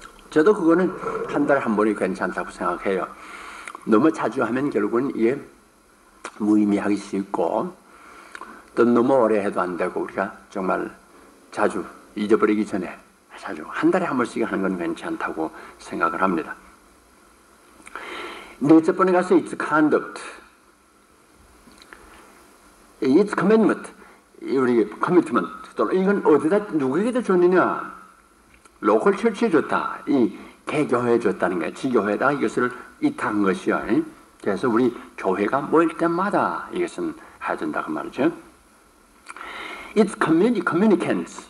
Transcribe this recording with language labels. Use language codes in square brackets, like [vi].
[ko] 저도 그거는 한 달에 한 번이 괜찮다고 생각해요. 너무 자주 하면 결국은 이게 무의미하기 쉽고 또 너무 오래 해도 안 되고 우리가 정말 자주 잊어버리기 전에 자주 한 달에 한 번씩 하는 건 괜찮다고 생각을 합니다. 넷째 번에 가서 [en] it's conduct, it's commitment, [ko] 우리 [en] commitment. [ko] 이건 어디다 누구에게도 줬느냐? 로컬 철치에 줬다. 이 개교회에 줬다는 거예요. 지교회에다 이것을 이탁한 것이요. 그래서 우리 교회가 모일 때마다 이것은 해야 된다 그 말이죠. [en] It's communicants.